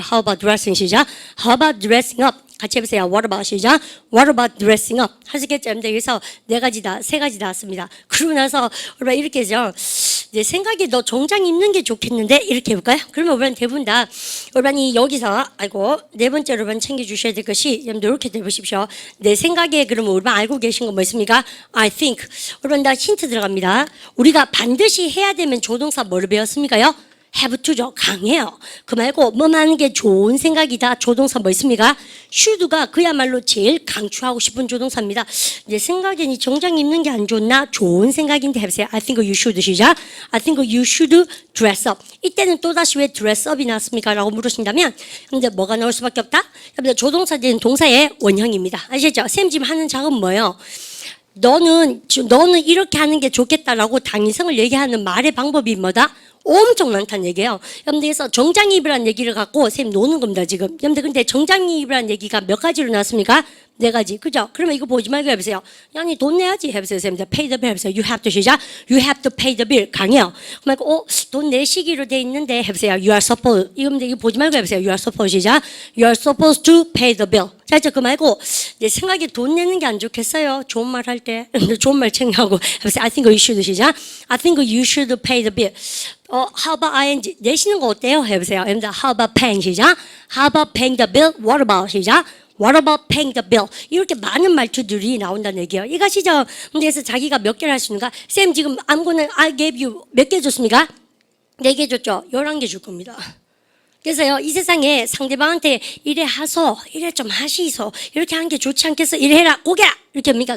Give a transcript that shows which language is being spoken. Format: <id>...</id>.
<en>How about dressing 시작. How about dressing up.</en> <ko>같이 해보세요.</ko> <en>What about 시작. What about dressing up.</en> <ko>하시겠죠? 여러분들 그래서 네 가지 다, 세 가지 다 왔습니다. 그러고 나서 우리가 이렇게 해서 내 생각에 너 정장 입는 게 좋겠는데 이렇게 해볼까요? 그러면 우리는 대부분 다 우리반이 여기서 아이고 네 번째로 우리반 챙겨주셔야 될 것이 여러분들 이렇게 해보십시오. 내 생각에 그러면 우리반 알고 계신 거 뭐 있습니까?</ko> <en>I think.</en> <ko>우리반 다 힌트 들어갑니다. 우리가 반드시 해야 되면 조동사 뭐를 배웠습니까요? have to죠. 강해요. 그 말고 뭐만 하는 게 좋은 생각이다. 조동사 뭐 있습니까? should가 그야말로 제일 강추하고 싶은 조동사입니다. 내 생각엔 이 정장 입는 게 안 좋나? 좋은 생각인데 해보세요.</ko> <en>I think you should 시작. I think you should dress up.</en> <ko>이때는 또다시 왜 dress up이 나왔습니까? 라고 물으신다면 근데 뭐가 나올 수밖에 없다? 조동사된 동사의 원형입니다. 아시죠? 쌤 지금 하는 작업은 뭐예요? 너는 이렇게 하는 게 좋겠다라고 당위성을 얘기하는 말의 방법이 뭐다? 엄청 많다는 얘기예요. 여러분들, 정장 입으라는 얘기를 갖고 쌤 노는 겁니다, 지금. 여러분들, 근데 정장 입으라는 얘기가 몇 가지로 나왔습니까? 4가지. 그죠? 그러면 이거 보지 말고 해보세요. 아니, 돈 내야지. 해보세요, 쌤.</ko> <en>pay the bill</en> <ko>해보세요.</ko> <en>You have to 시작. You have to pay the bill.</en> <ko>강해요. 그러면, 돈 내시기로 돼 있는데 해보세요.</ko> <en>You are supposed.</en> <ko>이거 보지 말고 해보세요.</ko> <en>You are supposed 시작. You are supposed to pay the bill.</en> <ko>자, 그 말고, 내 생각에 돈 내는 게 안 좋겠어요. 좋은 말 할 때. 좋은 말 챙겨하고. 해보세요.</ko> <en>I think you should 시작. I think you should pay the bill. How about ing?</en> <ko>내시는 거 어때요? 해보세요.</ko> <en>여러분들, how about paying 시작. How about paying the bill? What about 시작. What about paying the bill?</en> <ko>이렇게 많은 말투들이 나온다는 얘기예요. 이것이죠. 그래서 자기가 몇 개를 할 수 있는가? 쌤 지금 아무거나</ko> <en>I gave you</en> <ko>몇 개 줬습니까? 4개 줬죠. 11개 줄 겁니다. 그래서요, 이 세상에 상대방한테 이래 하소, 이래 좀 하시소, 이렇게 하는 게 좋지 않겠어? 이래 해라, 고개라! 이렇게 합니까?</ko>